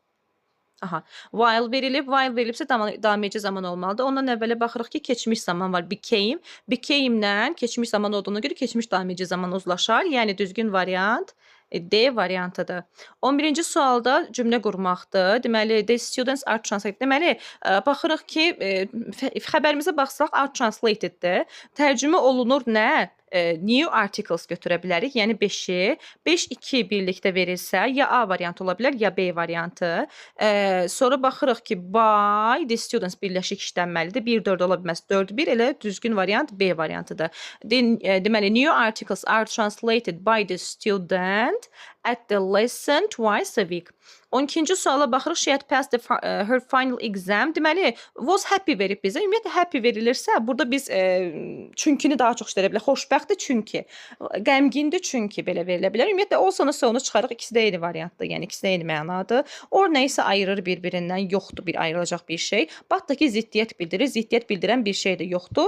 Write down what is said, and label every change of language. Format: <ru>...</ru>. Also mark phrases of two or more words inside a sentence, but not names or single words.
<az>While verilib. While verilibsə davam edici zaman olmalıdır. Ondan əvvələ baxırıq ki, keçmiş zaman var. Became. Became-lə keçmiş zaman olduğuna görə keçmiş davam edici zaman uzlaşar. Yəni düzgün variant D variantıdır. 11-ci sualda cümlə qurmaqdır. Deməli,</az> <en>the students are translated.</en> <az>Deməli, baxırıq ki, xəbərimizə baxsaq</az> <en>are translated-</en> <az>dir. Tərcümə olunur nə?</az> <en>New articles</en> <az>götürə bilərik. Yəni 5-i. 5-2 birlikdə verilsə, ya A variantı ola bilər, ya B variantı. Sonra baxırıq ki,</az> <en>by the students</en> <az>birləşik işlənməlidir. 1-4 ola bilməz. 4-1 elə düzgün variant B variantıdır. Deməli,</az> <en>new articles are translated by the student at the lesson twice a week.</en> <az>12-ci suala baxırıq.</az> <en>She had passed her final exam.</en> <az>Deməli,</az> <en>was happy</en> <az>verib bizə. Ümumiyyətlə, happy verilirsə, burada biz çünkini daha çox işlədə bilərik. Xoşbəxtdir çünki. Qəmgindir çünki belə verilə bilər. Ümumiyyətlə, olsa onu çıxarıq. İkisi də eyni variantdır. Yəni, ikisi də eyni mənadır. Or nəyisə ayırır bir-birindən. Yoxdur bir ayrılacaq bir şey. Bax da ki, ziddiyyət bildirir. Ziddiyyət bildirən bir şey də yoxdur.</az>